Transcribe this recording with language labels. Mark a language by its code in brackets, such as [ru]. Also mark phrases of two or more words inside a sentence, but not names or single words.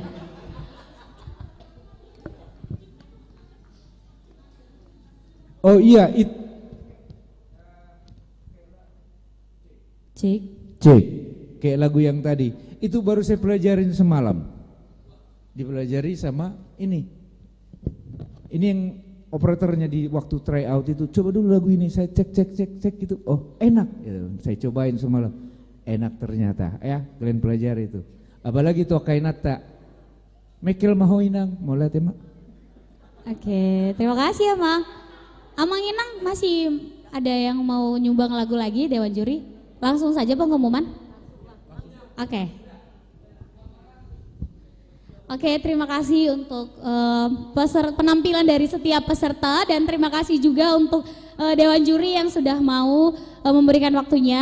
[id] Oh iya, Cek. Kayak lagu yang tadi. Itu baru saya pelajarin semalam. Dipelajari sama ini. Ini yang operatornya di waktu [en] try out [id] itu, coba dulu lagu ini, saya cek gitu. Oh, enak gitu. Saya cobain semalam. Enak ternyata. Ya, kalian pelajari itu. Apalagi tuh kainata. Mekel mahoinang, mau lihat ya, Mak? Oke, terima kasih ya, Mang. Amang Inang masih ada yang mau nyumbang lagu lagi, Dewan Juri? Langsung saja pengumuman. Oke, terima kasih untuk penampilan dari setiap peserta dan terima kasih juga untuk Dewan Juri yang sudah mau memberikan waktunya.